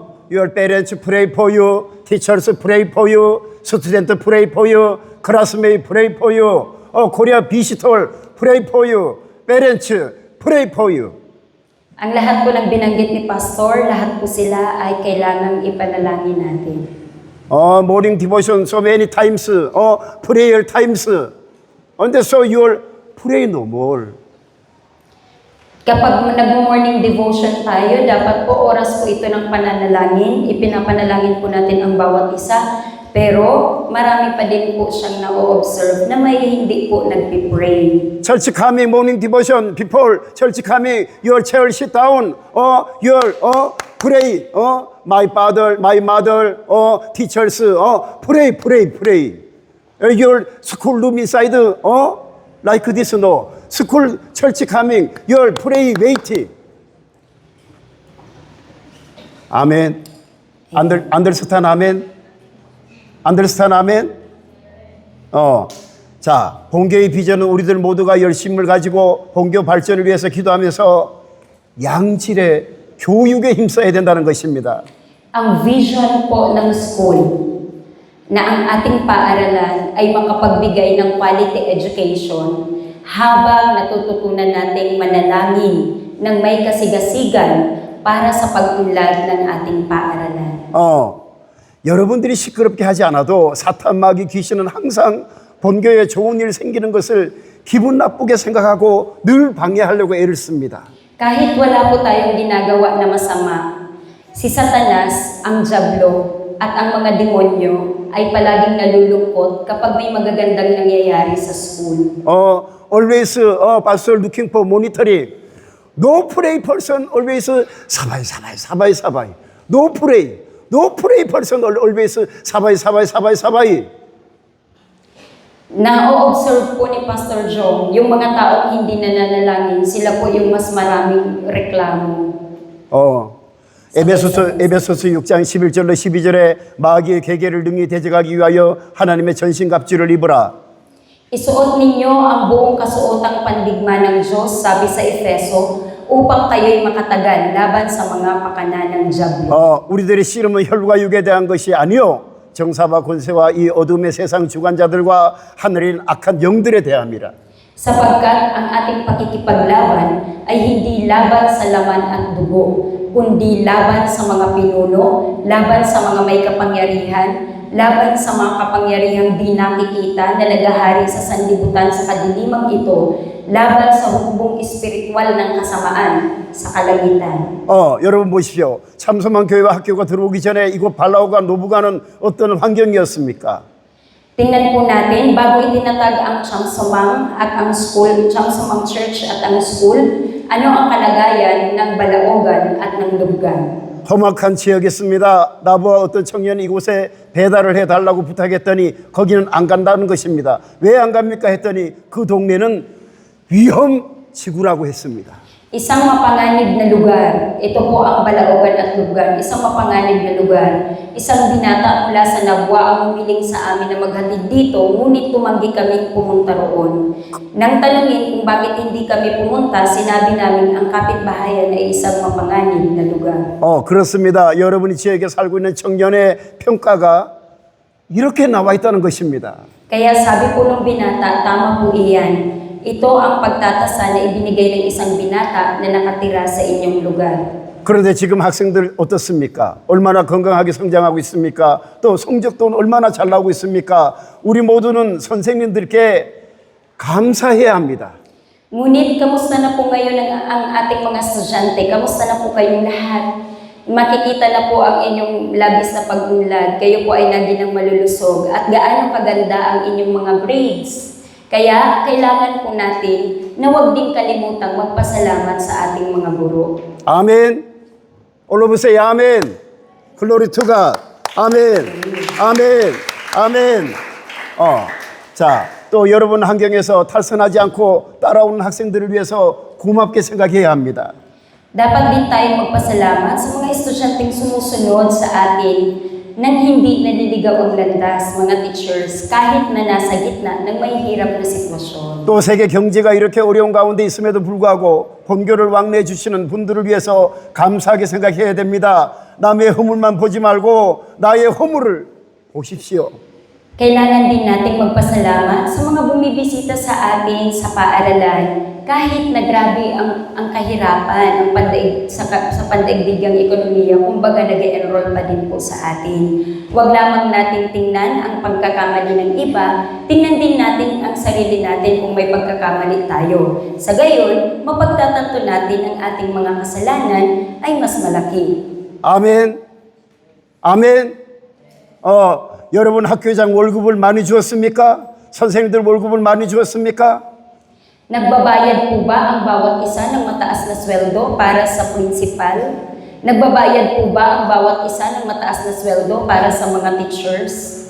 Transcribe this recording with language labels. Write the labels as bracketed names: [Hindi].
[English] Your parents pray for you, teachers pray for you, students pray for you, classmates pray for you, Korea visitor pray for you, parents pray for you. [Filipino] Ang lahat po ng binanggit ni Pastor, lahat po sila ay kailangang ipanalangin natin. [English] Morning devotion so many times, prayer times. And so you'll pray no more. [Filipino] Kapag nag-morning devotion tayo, dapat po oras po ito ng pananalangin. Ipinapanalangin po natin ang bawat isa. Pero marami pa din po siyang na-observe na may hindi po nagpipray. [English] Church coming, morning devotion, before church coming, your chair sit down, your pray, my father, my mother, teachers, pray. Your school room inside, like this, no. School, church coming, your pray, wait. Amen. Understand, amen? Understand, amen? [Korean] 자, 본교의 비전은 우리들 모두가 열심을 가지고 본교 발전을 위해서 기도하면서 양질의 교육에 힘써야 된다는 것입니다. [Filipino] Ang vision po ng school na ang ating paaralan ay makapagbigay ng [English] quality education [Filipino] habang natututunan nating manalangin ng may kasigasigan para sa pag-unlad ng ating paaralan. [Korean] 여러분들이 시끄럽게 하지 않아도 사탄 마귀 귀신은 항상 본교에 좋은 일 생기는 것을 기분 나쁘게 생각하고 늘 방해하려고 애를 씁니다. [Filipino] Kahit wala po tayong ginagawa na masama, si Satanas, ang Diablo, at ang mga demonyo ay palaging nalulungkot kapag may magagandang nangyayari sa school. [English] Always, pastor looking for monitoring. No pray person always 사바이. No pray person always 사바이. [Filipino] Na-observe po ni Pastor Jong, yung mga taong hindi nananalangin, sila po yung mas maraming reklamo. [Korean] 에베소서 6장 11절로 12절에 마귀의 계계를 능히 대적하기 위하여 하나님의 전신갑주를 입으라. [Filipino] Isuot ninyo ang buong kasuotang pandigma ng Diyos, sabi sa Efeso, upang kayo'y makatagal laban sa mga pakana ng Diablo. [Korean] 우리들의 씨름은 혈과 육에 대한 것이 아니요 정사와 권세와 이 어둠의 세상 주관자들과 하늘에 있는 악한 영들에 대함이라. [Filipino] Sapagkat ang ating pakikipaglaban ay hindi laban sa laman at dugo, kundi laban sa mga pinuno, laban sa mga may kapangyarihan, laban sa mga kapangyarihang di nakikita na nagahari sa sanlibutan sa kadilimang ito, laban sa hukbong espiritual ng kasamaan sa kalangitan. [Korean] 여러분 보십시오. 참소만 교회와 학교가 들어오기 전에 이곳 발라오가 노부가는 어떤 환경이었습니까? Tingnan po natin, bago itinatag ang Chamsomang at ang school, Chamsomang Church at ang school, ano ang kalagayan ng Balaogan at ng Lubgan? 험악한 지역이었습니다. 나보아 어떤 청년이 이곳에 배달을 해달라고 부탁했더니 거기는 안 간다는 것입니다. 왜 안 갑니까 했더니 그 동네는 위험지구라고 했습니다. [Filipino] Isang mapanganib na lugar. Ito po ang Balaogan at Lubgan. Isang mapanganib na lugar. Isang binata mula sa Nabwa ang humiling sa amin na maghatid dito, ngunit tumanggi kaming pumunta roon. Nang tanungin kung bakit hindi kami pumunta, sinabi namin ang kapitbahayan ay isang mapanganib na lugar. [Korean] 그렇습니다. 여러분이 지역에 살고 있는 청년의 평가가 이렇게 나와 있다는 것입니다. [Filipino] Kaya sabi po ng binata, tama po iyan. Ito ang pagtatasa na ibinigay ng isang binata na nakatira sa inyong lugar. [Korean] 그런데 지금 학생들 어떻습니까? 얼마나 건강하게 성장하고 있습니까? 또 성적도 얼마나 잘 나오고 있습니까? 우리 모두는 선생님들께 감사해야 합니다. [Filipino] Ngunit, kamusta na po ngayon ang ating mga estudyante? Kamusta na po kayong lahat? Makikita na po ang inyong labis na pag-unlad. Kayo po ay naging ng malulusog. At gaano kaganda ang inyong mga grades. Kaya, kailangan po natin na huwag din kalimutang magpasalamat sa ating mga guro. [English] 아멘. All of us say amen. Glory to God. 아멘. 아멘. 아멘. [Korean] 자, 또 여러분 환경에서 탈선하지 않고 따라오는 학생들을 위해서 고맙게 생각해야 합니다. [Filipino] Dapat din tayong magpasalamat sa mga estudyanteng sumusunod sa atin nang hindi naliligaw ang landas, mga teachers, kahit na nasa gitna ng mahihirap na sitwasyon. [Korean] 또 세계 경제가 이렇게 어려운 가운데 있음에도 불구하고 본교를 왕래해 주시는 분들을 위해서 감사하게 생각해야 됩니다. 남의 허물만 보지 말고 나의 허물을 보십시오. [Filipino] Kailangan din nating magpasalamat sa mga bumibisita sa atin sa paaralan kahit na grabe ang kahirapan sa pandaigdigang ekonomiya, kumbaga nag-enroll pa din po sa atin. Huwag lamang nating tingnan ang pagkakamali ng iba, tingnan din natin ang sarili natin kung may pagkakamali tayo. Sa gayon, mapagtatanto natin ang ating mga kasalanan ay mas malaki. [Korean] 아멘. 아멘. 여러분 학교장 월급을 많이 주었습니까? 선생님들 월급을 많이 주었습니까? [Filipino] Nagbabayad po ba ang bawat isa ng mataas na sweldo para sa principal? Nagbabayad po ba ang bawat isa ng mataas na sweldo para sa mga teachers?